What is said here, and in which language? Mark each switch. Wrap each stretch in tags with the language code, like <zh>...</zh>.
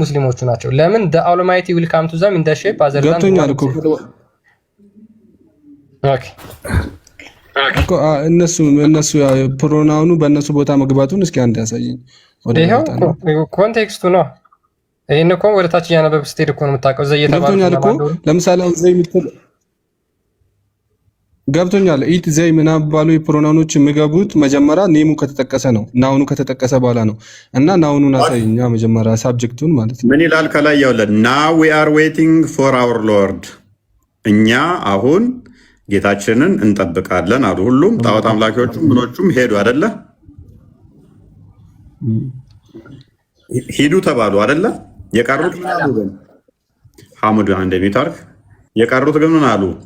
<am>ሙስሊሞቹ ናቸው። ለምን</am> <en>the almighty will come to them in the shape other than</en> <am>ገብቶኛል እኮ እኮ እነሱ ፕሮናውኑ በእነሱ ቦታ መግባቱን እስኪ አንድ ያሳየኝ። ይሄው ኮንቴክስቱ ነው። ይሄን እኮ ወደ ታች እያነበብክ ስትሄድ እኮ ነው የምታውቀው። ዘ የተባሉት ገብቶኛል እኮ ለምሳሌ ዘ የምትል ገብቶኛል። ኢት ዘይ ምናምን ባሉ ፕሮናውኖች የሚገቡት መጀመሪያ ኔሙ ከተጠቀሰ ነው፣ ናውኑ ከተጠቀሰ በኋላ ነው። እና ናውኑን አሳይኛ መጀመሪያ ሳብጀክቱን ማለት ነው። ምን ይላል ከላይ ያውለ</am> <en>now we are waiting for our lord፣</en> <am>እኛ አሁን ጌታችንን እንጠብቃለን አሉ። ሁሉም ጣዖት አምላኪዎቹም ምኖቹም ሄዱ አይደለ? ሂዱ ተባሉ አይደለ? የቀሩት ምን አሉ ግን? ሐሙድ እንደሚታርክ የቀሩት ግን ምን አሉ?</am>